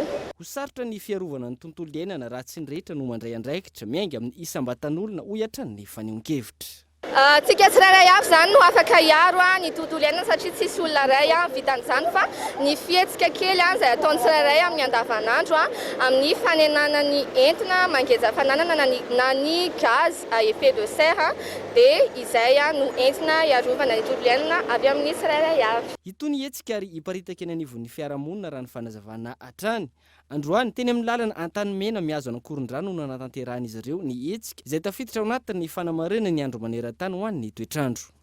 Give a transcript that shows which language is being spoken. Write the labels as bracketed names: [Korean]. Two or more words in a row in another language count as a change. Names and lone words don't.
[Malagasy] Ho sarotra ny fiarovana ny tontolo iainana raha tsy ny rehetra no mandray andraikitra miainga amin'ny isam-batan'olona ohatra nefa nion-kevitra. Tsika tsirairay avy zany no afaka hiaro ny tontolo iainana satria tsisy olona ray vitan'izany fa ny fihetsika kely izay ataony tsirairay amin'ny andavanandro amin'ny fanenana ny entina mangeza fananana na ny [French] gaz à effet de serre [Malagasy] dia izay no entina hiarovana ny tontolo iainana avy amin'ny tsirairay avy. Itony hetsika ary hiparitaka eny anivon'ny fiarahamonina raha ny fanazavana hatrany. Androany teny amin'ny lalana Antanimena mihazo an'Ankorondrano no natanteran'izy ireo ny hetsika izay tafiditra ao anatin'ny fanamarena ny andro maneran-tany ho an'ny toetrandro.